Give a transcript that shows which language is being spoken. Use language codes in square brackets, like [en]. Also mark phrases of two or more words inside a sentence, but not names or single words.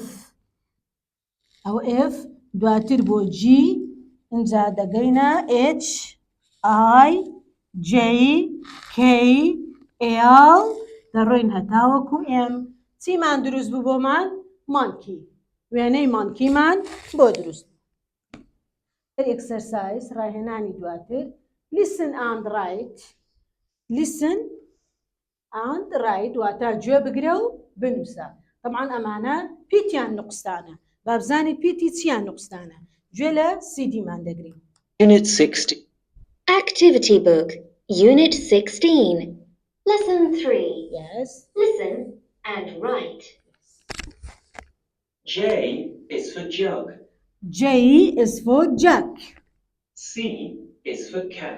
[ckb] ئەو F دواتر بۆ G اینجا دەگەینە H I J K L دەڕۆین هەتاوەکو M. چیمان دروست بوو بۆمان؟ مانکی. وێنەی مانکیمان بۆ دروست. Exercise ڕاهێنانی دواتر. [en] Listen and write. Listen and write [ckb] واتە گوێ بگرە و بنووسە. طبعاً ئەمانە پیتیان نقستانە. با بزانین پیتی چیان نقستانە. گوێ لە CD مان دەگرین. [en] Unit 60. Activity book, Unit 16. Lesson 3. Yes. Listen and write. J is for jug. J is for jug. C is for cap.